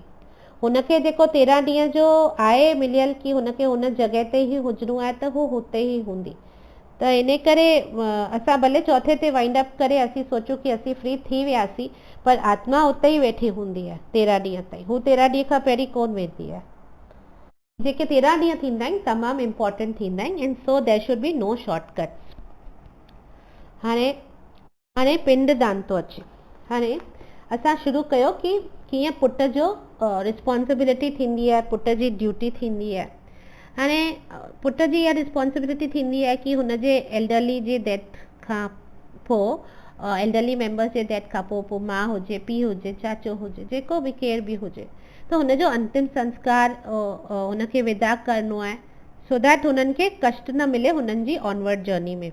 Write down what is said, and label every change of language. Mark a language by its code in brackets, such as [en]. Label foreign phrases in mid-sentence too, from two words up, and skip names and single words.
[sd] हुनखे जेको 13 ॾींहं जो आहे मिलियल कि हुनखे हुन जॻह ते ई हुजिणो आहे, त हू हुते ई हूंदी। त इन करे असां भले चौथे ते [en] wind up [sd] करे असीं सोचूं कि असीं फ्री थी वियासीं, पर आत्मा उते ई वेठी हूंदी आहे 13 ॾींहं ताईं। हू 13 ॾींहं खां पहिरीं कोन वेंदी आहे। जेके 13 ॾींहं थींदा आहिनि तमामु इम्पॉर्टेंट थींदा आहिनि, [en] and so there should be no shortcuts. [sd] हाणे पिंडदान थो अचे। हाणे असां शुरू कयो कि कीअं पुट जो रिस्पॉन्सिबिलिटी थींदी आहे, पुट जी ड्यूटी थींदी आहे। हाणे पुट जी इहा रिस्पॉन्सिबिलिटी थींदी आहे कि हुनजे एल्डरली जे डेथ खां पोइ [en] elderly members [sd] जे डेथ खां पोइ माउ हुजे, पीउ हुजे, चाचो हुजे, जेको बि केर बि हुजे, त हुनजो अंतिम संस्कार हुनखे विदा करिणो आहे, [en] so that [sd] हुननि खे कष्ट न मिले हुननि जी [en] onward journey [sd] में।